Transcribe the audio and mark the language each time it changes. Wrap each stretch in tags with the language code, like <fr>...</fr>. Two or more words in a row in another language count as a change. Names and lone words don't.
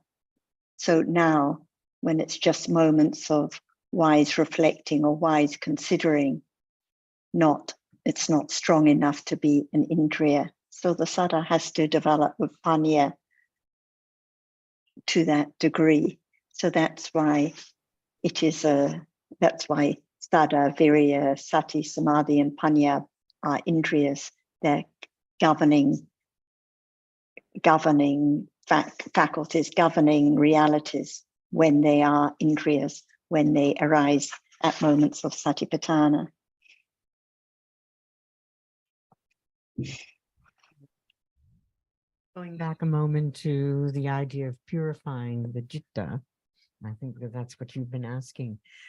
<en>So now, when it's just moments of wise reflecting or wise considering, it's not strong enough to be an indriya. So the sada has to develop with panya to that degree. So that's why that's why</en> <pi>sada, virya, sati, samadhi,</pi> <en>and panya are indriyas. They're governing faculties, governing realities when they are indriyas, when they arise at moments of satipatthana. Going back a moment to the idea of purifying the citta, I think that's what you've been asking.</en>